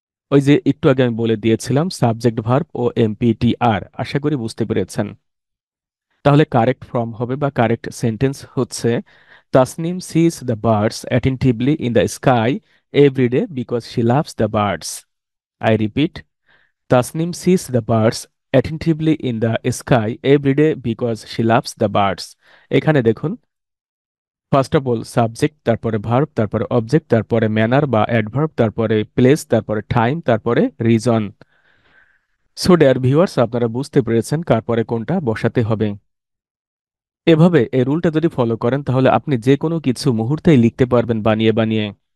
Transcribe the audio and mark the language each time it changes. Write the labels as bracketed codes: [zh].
[bn] ওই যে একটু আগে আমি বলে দিয়েছিলাম, সাবজেক্ট ভার্ব ও এমপিটিআর। আশা করি বুঝতে পেরেছেন। তাহলে কারেক্ট ফর্ম হবে বা কারেক্ট সেন্টেন্স হচ্ছে, [en] Tasnim sees the birds attentively in the sky every day because she loves the birds. I repeat, Tasnim sees the birds attentively in the sky every day because she loves the birds. [bn] এখানে দেখুন, first of all subject, তারপরে verb, তারপরে object, তারপরে manner বা adverb, তারপরে place, তারপরে time, তারপরে reason. So dear viewers, আপনারা বুঝতে পেরেছেন কার পরে কোনটা বসাতে হবে। এভাবে এই রুলটা যদি ফলো করেন তাহলে আপনি যে কোনো কিছু মুহূর্তেই লিখতে পারবেন বানিয়ে বানিয়ে।